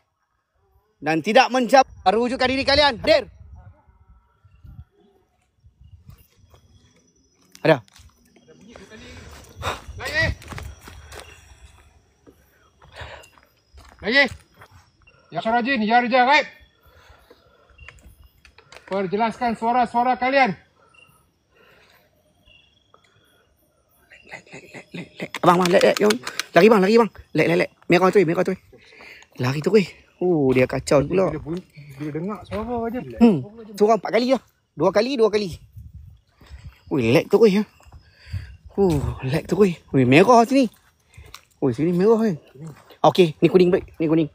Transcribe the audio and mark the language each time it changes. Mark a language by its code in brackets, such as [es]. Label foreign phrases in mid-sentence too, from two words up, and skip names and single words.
[ms] Dan tidak menjawab. Perwujudkan diri kalian. Hadir. Ada. Lagi. Ya Surajin, ya Rija Gaib. Perjelaskan suara-suara kalian. Lek. Abang, lek. Jom. Lari bang. Lek. Merah tu. Lari tu. Dia kacau pula. Dia dengar suara je. Seorang 4 kali lah. 2 kali. Lek tu ya. Lek tu. Merah sini. Sini merah kan. Okey, ni kuning baik. Ni kuning.